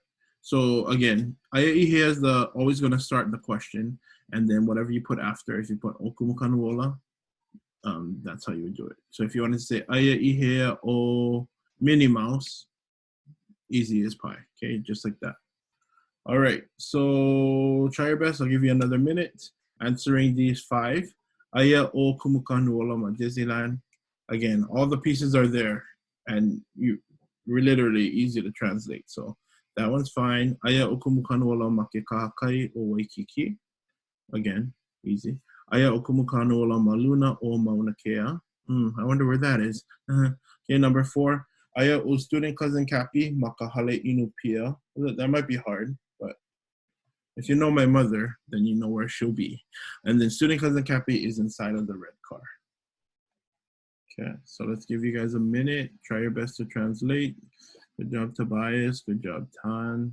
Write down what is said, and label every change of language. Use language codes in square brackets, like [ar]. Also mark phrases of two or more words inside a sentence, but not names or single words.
[en] So again, [haw] Aia I HEA [en] is always going to start the question, and then whatever you put after, if you put o Kumu Kahanuola, that's how you would do it. So if you want to say [haw] Aia I HEA [en] o Minnie Mouse, easy as pie. Okay, just like that. All right, so try your best. I'll give you another minute answering these 5. [haw] Aia o Kumu Kahanuola ma Disneyland. [en] Again, all the pieces are there, and we're literally easy to translate. So that one's fine. [haw] Aia o Kumu Kahanuola ma ke kahakai o Waikiki. [en] Again, easy. [haw] Aia o Kumu Kahanuola ma luna o Mauna Kea. [en] I wonder where that is. Okay, number 4. [haw] Aia o [en] student cousin [haw] Kapi ma ka hale inu pia. [en] That might be hard, but if you know my mother, then you know where she'll be. And then student cousin Kapi is inside of the red car. Okay, so let's give you guys a minute. Try your best to translate. Good job, Tobias. Good job, Tan.